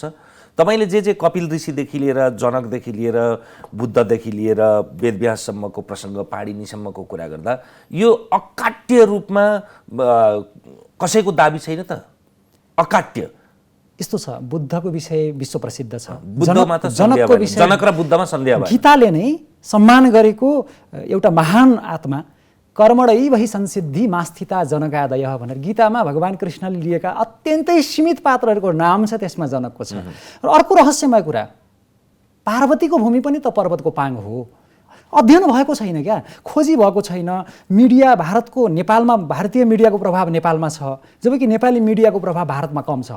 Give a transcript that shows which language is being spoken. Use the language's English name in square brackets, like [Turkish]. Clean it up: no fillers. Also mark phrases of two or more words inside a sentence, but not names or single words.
[Nepali] तपाईँले जे कपिल ऋषिदेखि लिएर जनकदेखि लिएर बुद्धदेखि लिएर वेदव्याससम्मको प्रसङ्ग, पाणिनीसम्मको कुरा गर्दा यो अकाट्य रूपमा कसैको दाबी छैन त। अकाट्य यस्तो छ, बुद्धको विषय विश्व प्रसिद्ध छ, बुद्धमा त जनकको विषय, जनक र बुद्धमा सन्देह भयो। गीताले नै सम्मान गरेको एउटा महान आत्मा [Sanskrit] कर्मणैव हि संसिद्धि मास्थिता जनकादयः [Nepali] भनेर गीतामा भगवान कृष्णले लिएका अत्यन्तै सीमित पात्रहरूको नाम छ, त्यसमा जनकको छ। र अर्को रहस्यमय कुरा, पार्वतीको भूमि पनि त पर्वतको पाङ हो। अध्ययन भएको छैन क्या, खोजी भएको छैन। मिडिया भारतको नेपालमा, भारतीय मिडियाको प्रभाव नेपालमा छ, जबकि नेपाली मिडियाको प्रभाव भारतमा कम छ।